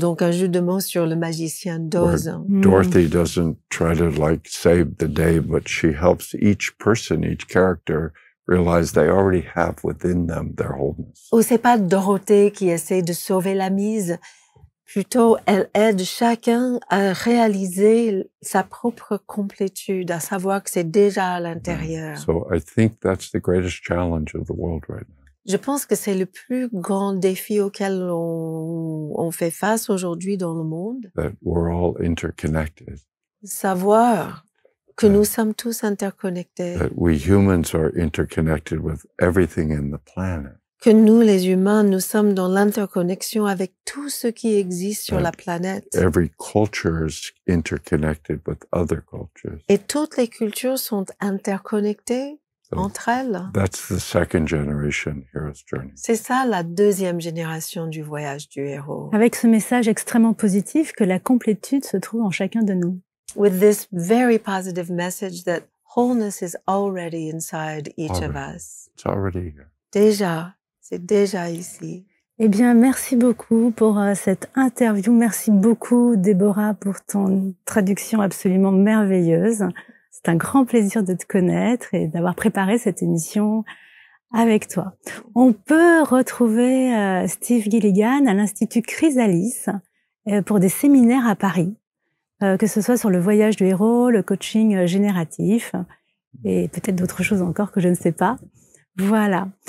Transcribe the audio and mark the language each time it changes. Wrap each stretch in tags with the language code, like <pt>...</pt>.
<fr>Donc un jeu de mots sur le magicien d'Oz.</fr> <en>Dorothy doesn't try to like save the day, but she helps each person, each character realize they already have within them their wholeness.</en> <fr>Ou c'est pas Dorothée qui essaie de sauver la mise. Plutôt, elle aide chacun à réaliser sa propre complétude, à savoir que c'est déjà à l'intérieur.</fr> <en>So I think that's the greatest challenge of the world right now.</en> <fr>Je pense que c'est le plus grand défi auquel on fait face aujourd'hui dans le monde.</fr> <en>That we're all interconnected.</en> <fr>Savoir que nous sommes tous interconnectés.</fr> <en>That we humans are interconnected with everything in the planet.</en> <fr>Que nous, les humains, nous sommes dans l'interconnexion avec tout ce qui existe sur la planète.</fr> <en>Every culture is interconnected with other cultures.</en> <fr>Et toutes les cultures sont interconnectées entre elles.</fr> <en>That's the second generation hero's journey.</en> <fr>C'est ça la deuxième génération du voyage du héros. Avec ce message extrêmement positif que la complétude se trouve en chacun de nous.</fr> <en>With this very positive message that wholeness is already inside each of us. It's already here.</en> <fr>Déjà. C'est déjà ici. Eh bien, merci beaucoup pour cette interview. Merci beaucoup, Déborah, pour ton traduction absolument merveilleuse. C'est un grand plaisir de te connaître et d'avoir préparé cette émission avec toi. On peut retrouver Steve Gilligan à l'Institut Chrysalis pour des séminaires à Paris, que ce soit sur le voyage du héros, le coaching génératif et peut-être d'autres choses encore que je ne sais pas. Voilà.</fr>